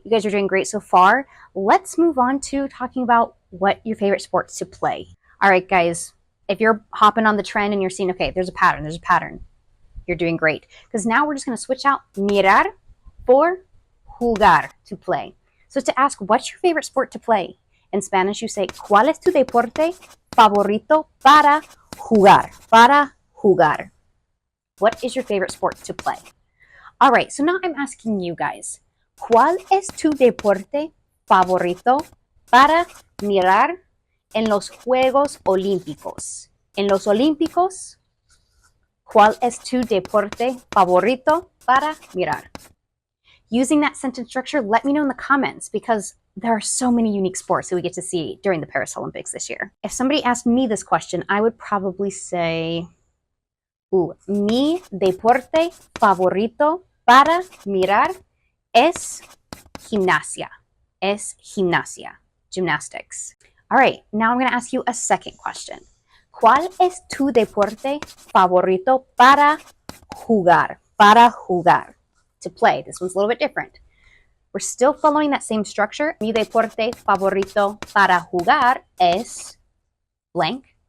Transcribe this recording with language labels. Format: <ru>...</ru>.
<en>You guys are doing great so far. Let's move on to talking about what your favorite sports to play. All right, guys, if you're hopping on the trend and you're seeing, okay, there's a pattern. You're doing great. Because now we're just going to switch out mirar for jugar, to play. So to ask, what's your favorite sport to play? In Spanish, you say,</en> <es>¿Cuál es tu deporte favorito para jugar? Para jugar.</es> <en>What is your favorite sport to play? All right, so now I'm asking you guys,</en> <es>¿Cuál es tu deporte favorito para mirar en los Juegos Olímpicos? En los Olímpicos, ¿cuál es tu deporte favorito para mirar?</es> <en>Using that sentence structure, let me know in the comments because there are so many unique sports that we get to see during the Paris Olympics this year. If somebody asked me this question, I would probably say,</en> <es>mi deporte favorito para mirar es gimnasia. Es gimnasia. Gymnastics.</es> <en>All right, now I'm going to ask you a second question.</en> <es>¿Cuál es tu deporte favorito para jugar? Para jugar.</es> <en>To play. This one's a little bit different. We're still following that same structure.</en> <es>Mi deporte favorito para jugar es blank.</es>